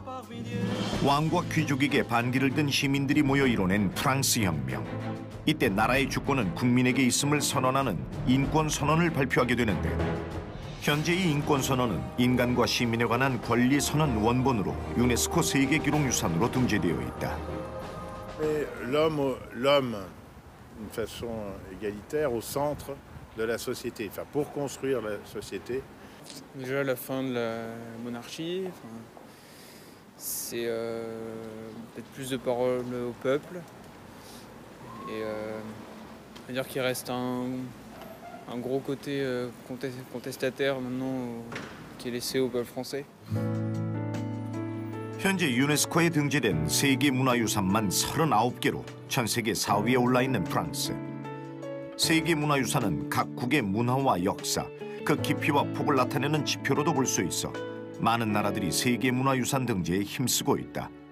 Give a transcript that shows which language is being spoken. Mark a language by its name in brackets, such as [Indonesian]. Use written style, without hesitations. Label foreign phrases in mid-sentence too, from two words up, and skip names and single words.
[Korean] 왕과 귀족에게 반기를 든 시민들이 모여 이뤄낸 프랑스 혁명. 이때 나라의 주권은 국민에게 있음을 선언하는 인권선언을 발표하게 되는데, 현재 이 인권선언은 인간과 시민에 관한 권리선언 원본으로 유네스코 세계기록유산으로 등재되어 있다. [French] L'homme, d'une façon égalitaire, au centre de la société, enfin, pour construire la société. Déjà la fin de la monarchie, c'est peut-être plus de parole au peuple et dire qu'il reste un gros côté contestataire maintenant qui est laissé au peuple français. [Korean] 현재 유네스코에 등재된 세계 문화유산만 39개로 전 세계 4위에 올라 있는 프랑스. 세계 문화유산은 각국의 문화와 역사, 그 깊이와 폭을 나타내는 지표로도 볼 수 있어 많은 나라들이 세계 문화유산 등재에 힘쓰고 있다.